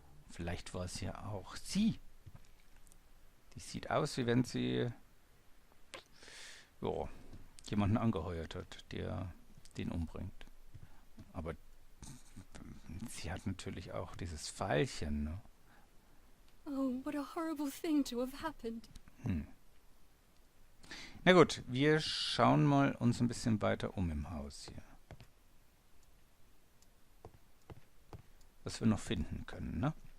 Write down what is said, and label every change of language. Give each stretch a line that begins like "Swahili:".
German: Vielleicht war es ja auch sie. Die sieht aus, wie wenn sie jemanden angeheuert hat, der den umbringt. Aber sie hat natürlich auch dieses Pfeilchen. Ne?
English: Oh, what a horrible thing to have happened.
German: Na gut, wir schauen mal uns ein bisschen weiter um im Haus hier. Was wir noch finden können, ne?